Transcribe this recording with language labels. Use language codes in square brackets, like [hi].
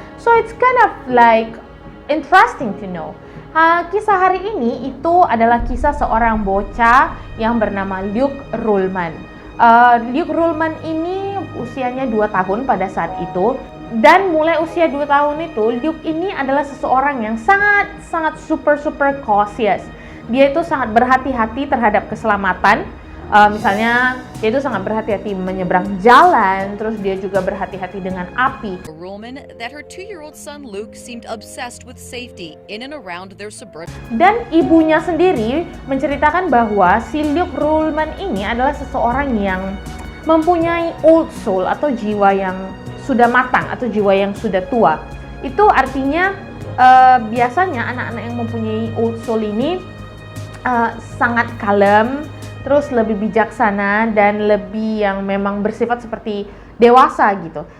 [en] So it's kind of like interesting to know. [id] Kisah hari ini itu adalah kisah seorang bocah yang bernama Luke Ruhlmann. Luke Ruhlmann ini usianya 2 tahun pada saat itu, dan mulai usia 2 tahun itu Luke ini adalah seseorang yang sangat [en] super cautious. [id] Dia itu sangat berhati-hati terhadap keselamatan. Misalnya dia itu sangat berhati-hati menyeberang jalan, terus dia juga berhati-hati dengan api. [en] Ruhlmann that her 2-year-old son Luke seemed obsessed with safety in and around their suburban. [id] Dan ibunya sendiri menceritakan bahwa si Luke Ruhlmann ini adalah seseorang yang mempunyai old soul atau jiwa yang sudah matang atau jiwa yang sudah tua. Itu artinya biasanya anak-anak yang mempunyai old soul ini sangat kalem, terus lebih bijaksana dan lebih yang memang bersifat seperti dewasa gitu.